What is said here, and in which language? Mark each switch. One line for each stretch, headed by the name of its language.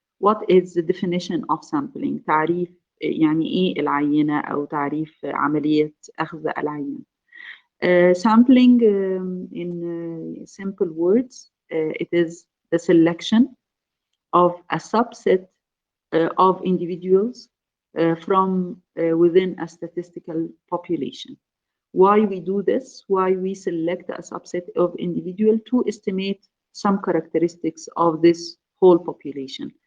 English: What is the definition of sampling?
Arabic: تعريف يعني إيه العينة أو تعريف عملية أخذ العينة.
English: Sampling, in simple words, it is the selection of a subset of individuals from within a statistical population. Why we do this? Why we select a subset of individual to estimate some characteristics of this whole population.